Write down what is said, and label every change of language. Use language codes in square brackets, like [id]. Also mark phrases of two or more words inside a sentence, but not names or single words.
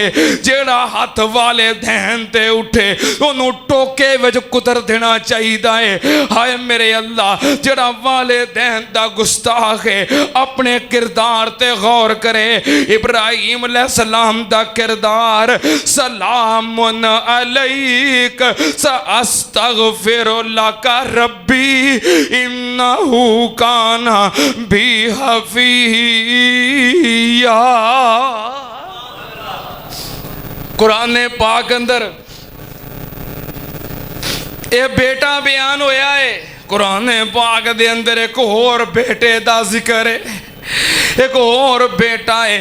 [pa] ਜੇੜਾ ਹੱਥ ਵਾਲਿਦੈਨ ਤੇ ਉੱਠੇ ਓਨੂੰ ਟੋਕੇ ਵਿਚ ਕੁਤਰ ਦੇਣਾ ਚਾਹੀਦਾ ਹੈ। ਹਾਏ ਮੇਰੇ ਅੱਲਾਹ ਜੇੜਾ ਵਾਲਿਦੈਨ ਦਾ ਗੁਸਤਾਖ਼ ਹੈ ਆਪਣੇ ਕਿਰਦਾਰ ਤੇ ਗ਼ੌਰ ਕਰੇ। ਇਬਰਾਹੀਮ ਅਲੈਹਿੱਸਲਾਮ ਦਾ ਕਿਰਦਾਰ [ar] سلامٌ عليك سأستغفر لك ربي إنه كان بي حفيا. [pa] ਕੁਰਾਨ ਪਾਕ ਅੰਦਰ ਯੇ ਬੇਟਾ ਬਿਆਨ ਹੋਇਆ ਹੈ। ਕੁਰਾਨ ਪਾਕ ਦੇ ਅੰਦਰ ਇਕ ਹੋਰ ਬੇਟੇ ਦਾ ਜ਼ਿਕਰ ਹੈ, ਇਕ ਔਰ ਬੇਟਾ ਹੈ।